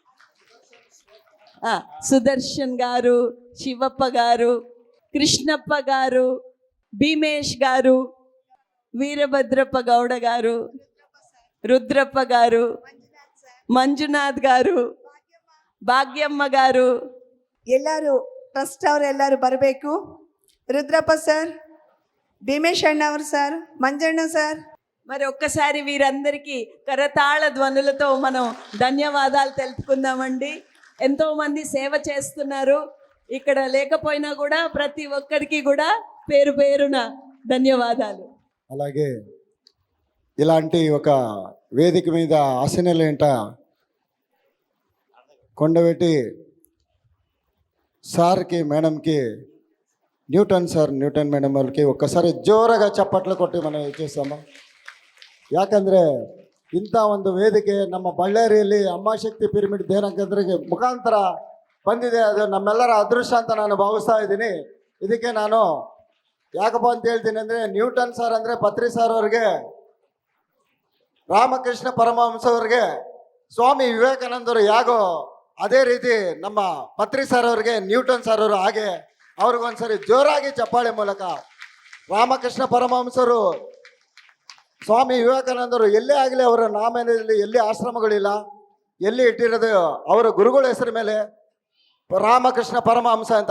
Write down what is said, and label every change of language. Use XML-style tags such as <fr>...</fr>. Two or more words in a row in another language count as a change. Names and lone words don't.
<te>సుదర్శన్ గారు, శివప్ప గారు, కృష్ణప్ప గారు, భీమేష్ గారు, వీరభద్రప్ప గౌడ గారు, రుద్రప్ప గారు, ಮಂಜುನಾಥ್ గారు, ಭಾಗ್ಯಮ್ಮ గారు,</te> <kn>ಎಲ್ಲರೂ ಟ್ರಸ್ಟ್ ಅವರು ಎಲ್ಲರೂ ಬರಬೇಕು. ರುದ್ರಪ್ಪ ಸರ್, ಭೀಮೇಶ್ ಅಣ್ಣವರು ಸರ್, ಮಂಜಣ್ಣ ಸರ್.</kn> <te>మరి ఒక్కసారి వీరందరికీ కరతాళ ధ్వనులతో మనం ధన్యవాదాలు తెలుపుకుందామండి. ఎంతోమంది సేవ చేస్తున్నారు. ఇక్కడ లేకపోయినా కూడా ప్రతి ఒక్కరికి కూడా పేరు పేరున ధన్యవాదాలు. అలాగే ఇలాంటి ఒక వేదిక మీద ఆసనలేంట కొండబెట్టి సార్కి మేడంకి</te> <kn>ನ್ಯೂಟನ್ ಮೇಡಮ್ ಅವ್ರಿಗೆ ಒಕ್ಕಸಾರಿ ಜೋರಾಗಿ ಚಪ್ಪಟ್ಲು ಕೊಟ್ಟು</kn> <te>మనం చేస్తాము.</te> <kn>ಯಾಕಂದರೆ ಇಂಥ ಒಂದು ವೇದಿಕೆ ನಮ್ಮ ಬಳ್ಳಾರಿಯಲ್ಲಿ ಅಮ್ಮಾಶಕ್ತಿ ಪಿರಮಿಡ್ ಧ್ಯಾನ ಕೇಂದ್ರಕ್ಕೆ ಮುಖಾಂತರ ಬಂದಿದೆ. ಅದು ನಮ್ಮೆಲ್ಲರ ಅದೃಷ್ಟ ಅಂತ ನಾನು ಭಾವಿಸ್ತಾ ಇದ್ದೀನಿ. ಇದಕ್ಕೆ ನಾನು ಯಾಕಪ್ಪ ಅಂತ ಹೇಳ್ತೀನಿ ಅಂದರೆ, ನ್ಯೂಟನ್ ಸರ್ ಅಂದರೆ ಪತ್ರಿ ಸರ್ ಅವ್ರಿಗೆ, ರಾಮಕೃಷ್ಣ ಪರಮಹಂಸ ಅವ್ರಿಗೆ, ಸ್ವಾಮಿ ವಿವೇಕಾನಂದರು ಯಾಗೋ ಅದೇ ರೀತಿ ನಮ್ಮ ಪತ್ರಿ ಸರ್ ಅವ್ರಿಗೆ ನ್ಯೂಟನ್ ಸರ್ ಅವರು, ಹಾಗೆ ಅವ್ರಿಗೊಂದ್ಸರಿ ಜೋರಾಗಿ ಚಪ್ಪಾಳೆ ಮೂಲಕ ರಾಮಕೃಷ್ಣ ಪರಮಹಂಸರು, ಸ್ವಾಮಿ ವಿವೇಕಾನಂದರು ಎಲ್ಲೇ ಆಗಲಿ ಅವರ ನಾಮದಲ್ಲಿ ಎಲ್ಲಿ ಆಶ್ರಮಗಳಿಲ್ಲ, ಎಲ್ಲಿ ಇಟ್ಟಿರೋದು ಅವರ ಗುರುಗಳ ಹೆಸರು ಮೇಲೆ ರಾಮಕೃಷ್ಣ ಪರಮಹಂಸ ಅಂತ.</kn>